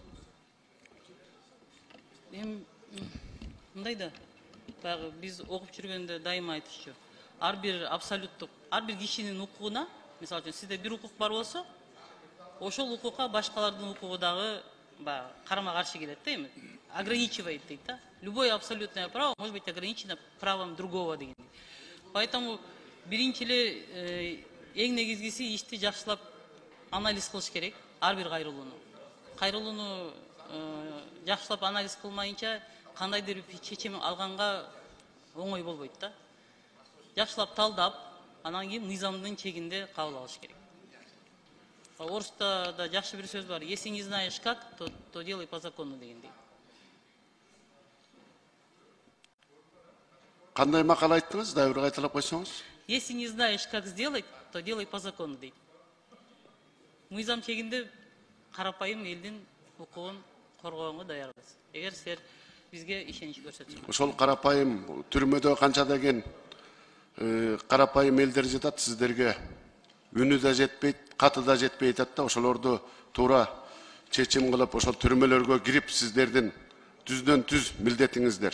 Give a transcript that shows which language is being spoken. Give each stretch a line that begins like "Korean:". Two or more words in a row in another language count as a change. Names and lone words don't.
Kyrgyz: Мындай да, баягы биз окуп жүргөндө дайыма айтышчу. Ар бир абсолюттук, ар бир кишинин укугуна, мисалы үчүн сизде бир укук бар болсо, ошол укукка башкалардын укугу дагы карама каршы келет да, эми ограничивает дейт да.
Russian: Любое абсолютное право может быть ограничено правом другого деген.
Kyrgyz: Поэтому биринчи эле эң негизгиси ишти жакшылап анализ кылыш керек, ар бир кайрылууну. Кайрылууну жакшылап анализ кылмайынча кандайдыр бир чечим алганга оңой болбойт да. Жакшылап талдап, анан кийин мыйзамдын чегинде кабыл алыш керек. Орусда да жакшы бир сөз бар.
Russian: Если не знаешь как, то делай по закону дегендей.
Kyrgyz: Кандай макал айттыңыз? Дагы бир кайталап койсоңуз.
Russian: Если не знаешь как сделать, то делай по закону дейт.
Kyrgyz: Мыйзам чегинде карапайым элдин укугун коргоонго даярбыз. Эгер силер бизге ишенич көрсөтсөңөр. Ошол карапайым түрмөдө канча деген карапайым элдер жатат, сиздерге үнү да жетпейт, каты да жетпей атат да, ошолорду туура чечим кылып, ошол түрмөлөргө кирип сиздердин түздөн түз милдетиңиздер.